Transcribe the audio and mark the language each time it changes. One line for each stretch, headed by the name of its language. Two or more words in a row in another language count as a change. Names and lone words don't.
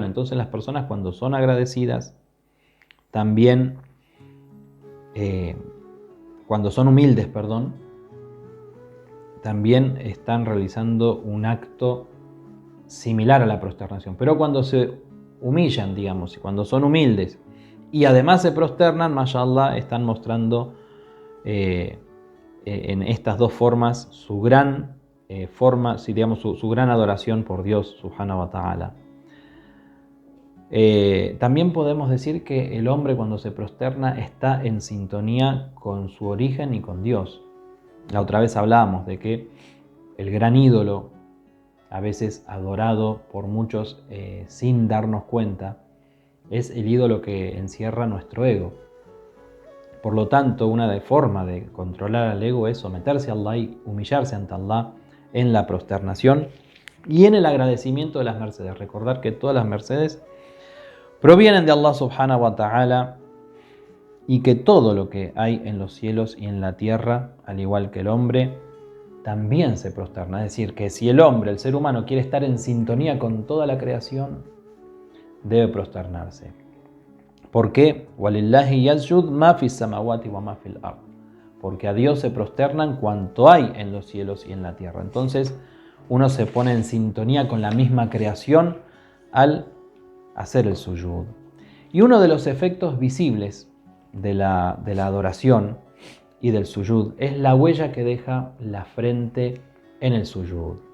Spanish: Entonces las personas, cuando son agradecidas, también, cuando son humildes, también están realizando un acto similar a la prosternación. Pero cuando se humillan, digamos, y cuando son humildes y además se prosternan, mashallah, están mostrando en estas dos formas su gran su gran adoración por Dios
Arabic: سبحانه وتعالى.
Spanish: También podemos decir que el hombre, cuando se prosterna, está en sintonía con su origen y con Dios. La otra vez hablábamos de que el gran ídolo, a veces adorado por muchos sin darnos cuenta, es el ídolo que encierra nuestro ego. Por lo tanto, una forma de controlar al ego es someterse a Allah y humillarse ante Allah en la prosternación y en el agradecimiento de las mercedes. Recordar que todas las mercedes provienen de Allah
Arabic: سبحانه وتعالى,
Spanish: y que todo lo que hay en los cielos y en la tierra, al igual que el hombre, también se prosterna. Es decir, que si el hombre, el ser humano, quiere estar en sintonía con toda la creación, debe prosternarse. ¿Por qué?
Arabic: وَلِلَّهِ يَسْجُدْ مَا فِي السَّمَاوَاتِ وَمَا فِي الْأَرْضِ.
Spanish: Porque a Dios se prosternan cuanto hay en los cielos y en la tierra. Entonces uno se pone en sintonía con la misma creación al hacer el suyud. Y uno de los efectos visibles de la adoración y del suyud es la huella que deja la frente en el suyud.